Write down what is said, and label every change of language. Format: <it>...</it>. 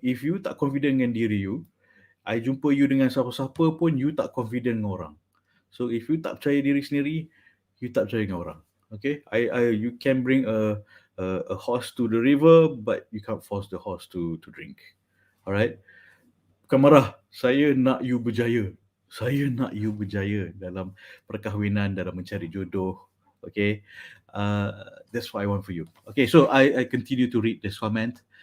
<ms>If you tak confident dengan diri you, I jumpa you dengan siapa-siapa pun you tak confident dengan orang. So if you tak percaya diri sendiri, you tak percaya dengan orang.</ms> <en>Okay, you can bring a horse to the river, but you can't force the horse to drink.</en> <ms>Alright. Bukan marah, saya nak you berjaya. Saya nak you berjaya dalam perkahwinan, dalam mencari jodoh.</ms> <en>Okay, that's what I want for you. Okay, so I continue to read this comment.</en>